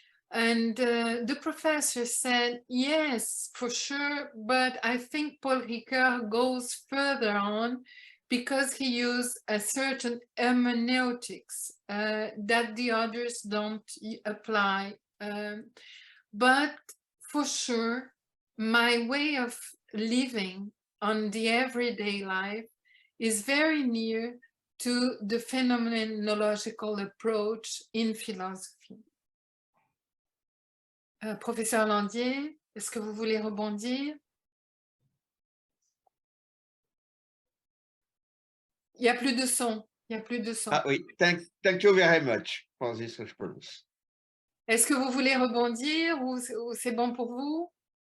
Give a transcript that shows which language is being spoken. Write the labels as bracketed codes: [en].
[en] And the professor said, yes, for sure, but I think Paul Ricoeur goes further on because he used a certain hermeneutics that the others don't apply. But for sure, my way of living on the everyday life is very near to the phenomenological approach in philosophy. [fr] Professeur Landier, est-ce que vous voulez rebondir? Il n'y a plus de son. Il n'y a plus de son. Ah oui, [en] thank you very much for this response. [fr] Est-ce que vous voulez rebondir ou c'est bon pour vous?